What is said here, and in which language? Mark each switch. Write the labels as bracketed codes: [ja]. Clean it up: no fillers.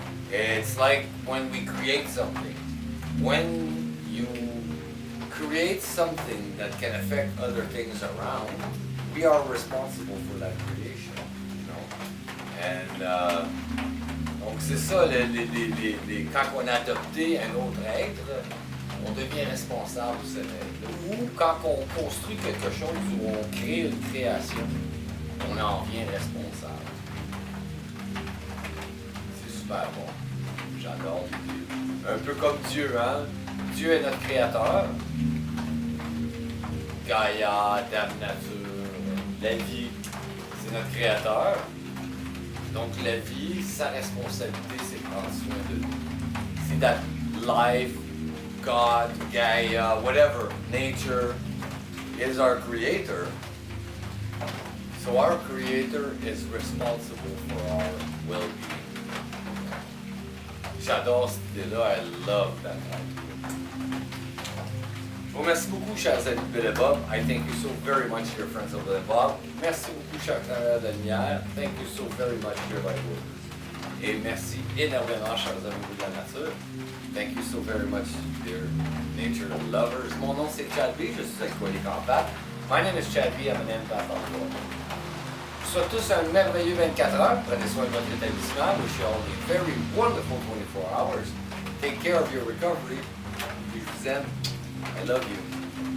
[en] It's like when we create something. When you create something that can affect other things around, we are responsible for that creation. You know? [fr] And donc c'est ça, quand on a adopté un autre être, on devient responsable de cet être-là. Ou quand on construit quelque chose ou on crée une création, on en vient responsable. C'est super bon. J'adore l'idée. Un peu comme Dieu, hein? Dieu est notre créateur. Gaïa, Dame Nature, la vie, c'est notre créateur. Donc la vie, sa responsabilité, c'est de prendre soin de nous. [en] C'est that life, God, Gaia, whatever, nature is our creator. So our creator is responsible for our well-being. [fr] J'adore cette idée-là, [en] I love that idea. [fr] Je vous remercie beaucoup, chers amis de Bill et Bob. [en] I thank you so very much, dear friends of Bill et Bob. [fr] Merci beaucoup, chers travailleurs de Lumière. [en] Thank you so very much, dear light workers. [fr] Et merci énormément, chers amis de la nature. [en] Thank you so very much, dear nature lovers. [fr] Mon nom c'est Chad B, je suis alcoolique en pâte. [en] My name is Chad B, I'm an empath on board. [fr] Je vous souhaite tous un merveilleux 24 heures. Prenez soin de votre rétablissement. [en] Wish you all a very wonderful 24 hours. Take care of your recovery. [fr] Je vous aime. [en] I love you.